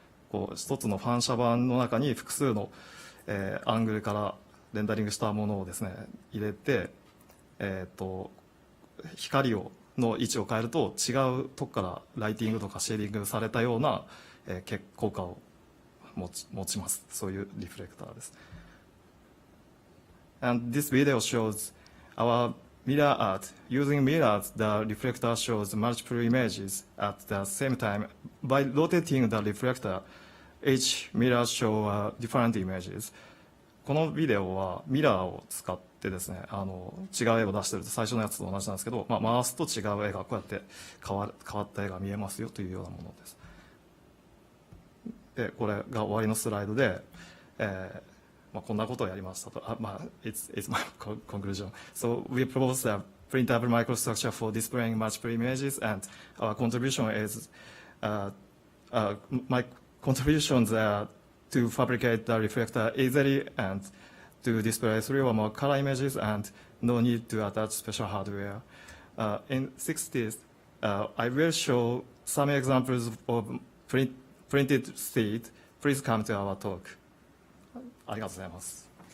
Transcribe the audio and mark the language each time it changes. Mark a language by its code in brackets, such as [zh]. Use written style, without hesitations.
[ja] こう一つの反射板の中に複数の、アングルからレンダリングしたものをですね入れて、光の位置を変えると違うとこからライティングとかシェーディングされたような、効果を持ちます。そういうリフレクターです。 [en] And this video shows our mirror art. Using mirrors, the reflector shows multiple images at the same time. By rotating the reflector, each mirror shows different images. [ja] このビデオはミラーを使ってですね、違う絵を出してると最初のやつと同じなんですけど、回すと違う絵がこうやって変わった絵が見えますよというようなものです。で、これが終わりのスライドで、こんなことをやりましたと。 [en] It's my conclusion. So we propose a printable microstructure for displaying multiple images, and our contribution is my contributions are to fabricate the reflector easily and to display 3 or more color images, and no need to attach special hardware. In 60s, I will show some examples of printed seed. Please come to our talk. [ja] ありがとうございます。